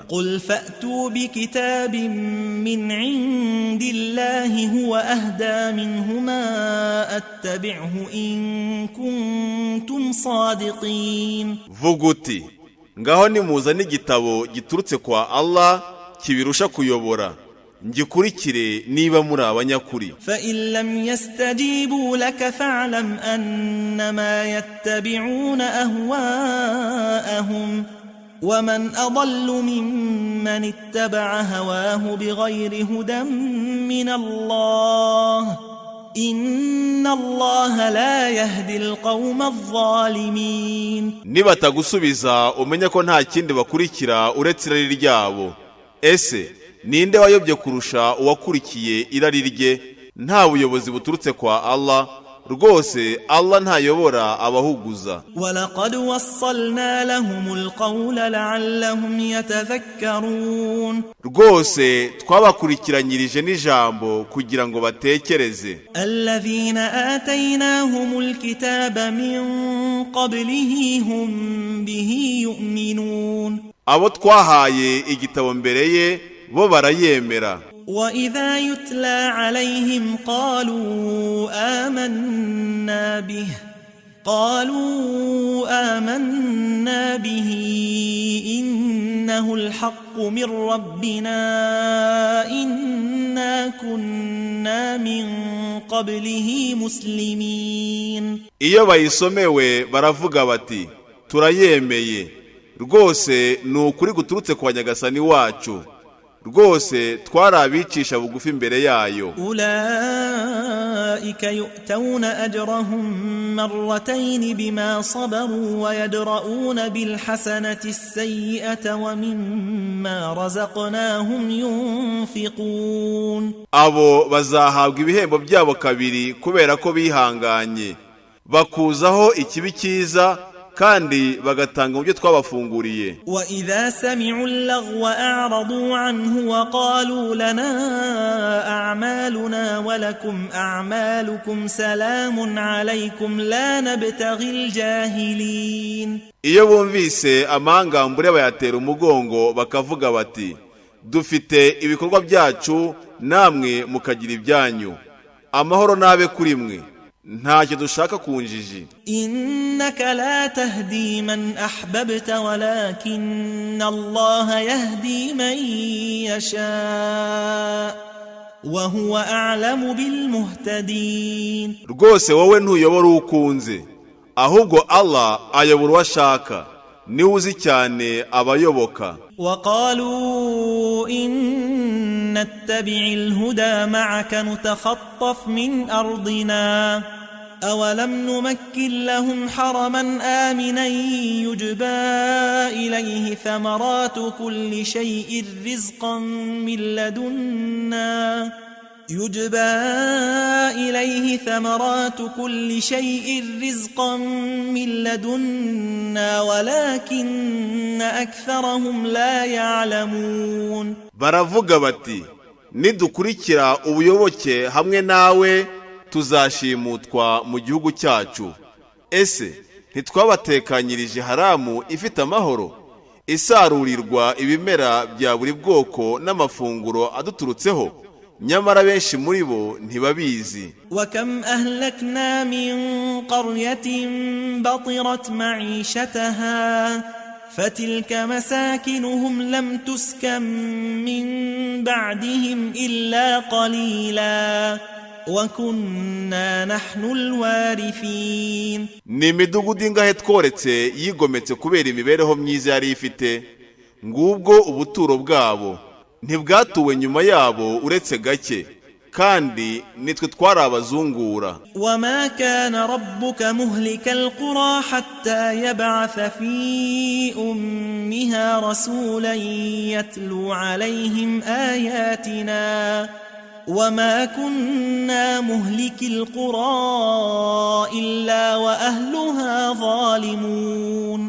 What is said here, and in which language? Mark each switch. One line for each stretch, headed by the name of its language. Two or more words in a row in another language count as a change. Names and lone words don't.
Arabic: قل فأتوا بكتاب من عند الله هو أهدى منهما أتبعه إن كنتم صادقين.
Kinyarwanda: vuga uti ngaho nimuzane igitabo giturutse kwa Allah kibirusha kuyobora, ngikurikire niba muri abanyakuri.
Arabic: فإن لم يستجيبوا لك فاعلم أنما يتبعون أهواءهم ومن أضل ممن اتبع هواه بغير هدى من الله إن الله لا يهدي القوم الظالمين.
Kinyarwanda: nibatagusubiza umenye ko nta kindi bakurikira uretse irari ryabo. Ese ninde wayobye kurusha uwakurikiye irari rye? Nta buyobozi buturutse kwa Allah, rwose Allah ntayobora abahuguza.
Arabic: ولقد وصلنا لهم القول لعلهم يتذكرون.
Kinyarwanda: rwose twabakurikiranyirije n'ijambo kugira ngo batekereze.
Arabic: الذين آتيناهم الكتاب من قبله هم به يؤمنون.
Kinyarwanda: abo twahaye igitabo mbere ye bo barayemera.
Arabic: وإذا يتلى عليهم قالوا آمنا به إنه الحق من ربنا إنا كنا من قبله مسلمين.
Kinyarwanda: iyo bayisomewe baravuga bati turayemeye, rwose ni ukuri guturutse kwa Nyagasani wacu, rwose twarabicisha bugufi imbere yayo.
Arabic: أولئك يؤتون أجرهم مرتين بما صبروا ويدرؤون بالحسنة السيئة ومما رزقناهم ينفقون.
Kinyarwanda: abo bazahabwa ibihembo byabo kabiri kubera ko bihanganye, bakuzaho ikibi cyiza kandi bagatanga mu byo twabafunguriye.
Arabic: وإذا سمعوا اللغو أعرضوا عنه وقالوا لنا أعمالنا ولكم أعمالكم سلام عليكم لا نبتغي الجاهلين.
Kinyarwanda: iyo bumvise amangambure bayatera umugongo bakavuga bati dufite ibikorwa byacu namwe mukagira ibyanyu, amahoro nabe kuri mwe, ntacyo dushaka ku njiji.
Arabic: إنك لا تهدي من أحببت ولكن الله يهدي من يشاء وهو أعلم بالمهتدين.
Kinyarwanda: rwose wowe ntuyobora ukunze, ahubwo Allah ayobora uwo ashaka, niwe uzi cyane abayoboka.
Arabic: وقالوا إن نتبع الهدى معك نتخطف من أرضنا أولم نمكن لهم حرما آمنا يجبى إليه ثمرات كل شيء رزقا من لدنا ولكن أكثرهم لا يعلمون.
Kinyarwanda: baravuga bati nidukurikira ubuyoboke hamwe nawe tuzashimutwa mu gihugu cyacu. Ese ntitwabatekanyirije haramu ifite amahoro, isarurirwa ibimera bya buri bwoko n'amafunguro aduturutseho, nyamara benshi muri bo ntibabizi.
Arabic: وكم أهلكنا من قرية بطرت معيشتها فتلك مساكنهم لم تسكن من بعدهم إلا قليلا وكنا نحن الوارثين.
Kinyarwanda: ni imidugudu ingahe tworetse yigometse kubera imibereho myiza yari ifite, ngubwo ubuturo bwabo, ntibwatuwe nyuma yabo uretse gake, kandi nitwe twari abazungura.
Arabic: وما كان ربك مهلك القرى حتى يبعث في أمها رسولا يتلو عليهم آياتنا وما كنا مهلك القرى إلا وأهلها ظالمون.